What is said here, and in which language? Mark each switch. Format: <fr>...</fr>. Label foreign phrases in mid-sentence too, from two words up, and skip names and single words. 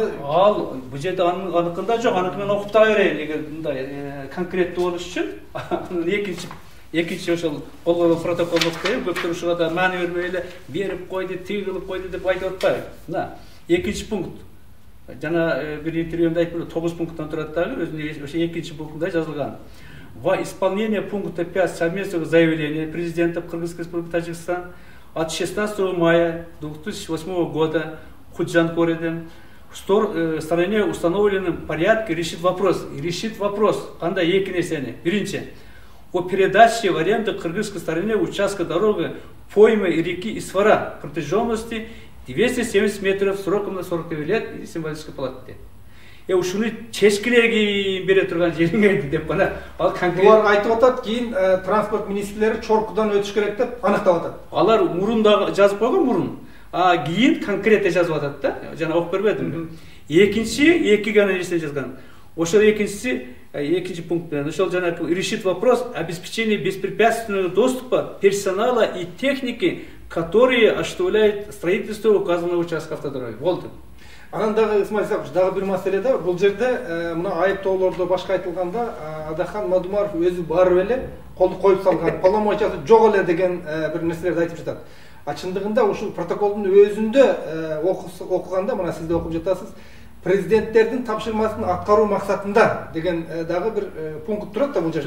<ky>Ал бул жерде аныкында жок, аныкы мен окуп дагы берейин эгер мындай конкреттүү болуш үчүн. Экинчи ошол кол койгон протокол окуп берип, көптөр ушуга да маани бербей эле берип койду, тиги кылып койду деп айтып атпайбы. Мына экинчи пункт. Жана бир интервьюмда айттым, 9 пункттан турат дагы, өзүнүн ошо экинчи пунктунда жазылган.</ky> <ru>Во исполнение пункта 5 совместного заявления президента Кыргызской республики Таджикистан от 16 мая 2008 года Худжанкореден в стороне установленном порядке решит вопрос,</ru> <ky>кандай эки нерсени. Биринчи,</ky> <ru>о передаче в аренду кыргызской стороне участка дороги поймы реки Исфара протяженности 270 метров сроком на 49 лет и символической платы.</ru> <ky>Ушуну чечкилеги бере турган жериңерди деп бана ал конкрет. Булар айтып атат, кийин транспорт министрлери чоркудан өтүш керек деп аныктап атат. Алар мурунда жазып койгон мурун. Кийин конкретте жазып атат да. Жана окуп бербедим. Экинчи, эки гана нерсе жазган. Ошол экинчи пункт менен ошол жана</ky> <ru>решит вопрос обеспечения беспрепятственного доступа персонала и техники, которые осуществляют строительство указанного участка автодороги.</ru> <ky>Болду. Анан дагы Исмаил Исакович, дагы бир маселе да, бул жерде мына айыптоолордо башка айтылганда Адахан Мадумаров өзү барып эле колду коюп салган, полномочиясы жок эле деген бир нерселерди айтып жатат. Чындыгында ушул протоколдун өзүндө окуганда, мына сиз да окуп жатасыз, президенттердин тапшырмасын аткаруу максатында деген дагы бир пункт турат да бул жерде.</ky>